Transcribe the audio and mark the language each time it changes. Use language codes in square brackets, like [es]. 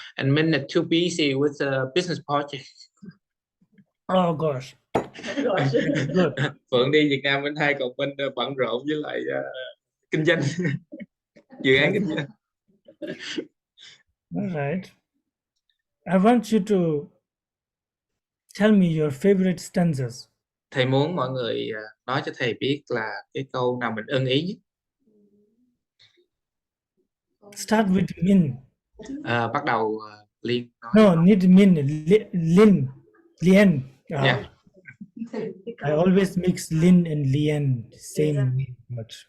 [en] And Minh is too busy with a business project. Oh gosh. Good. [vi] Phượng đi Việt Nam bên hai, còn Minh bận rộn với lại kinh doanh, dự án kinh doanh. [en] All right. I want you to tell me your favorite stanzas. [vi] Thầy muốn mọi người nói cho thầy biết là cái câu nào mình ưng ý nhất. [en] Start with Min. [vi] Bắt đầu Liên nói. [en] No, need Min. Lin. Lien. Yeah. I always mix Lin and Lien. Same much.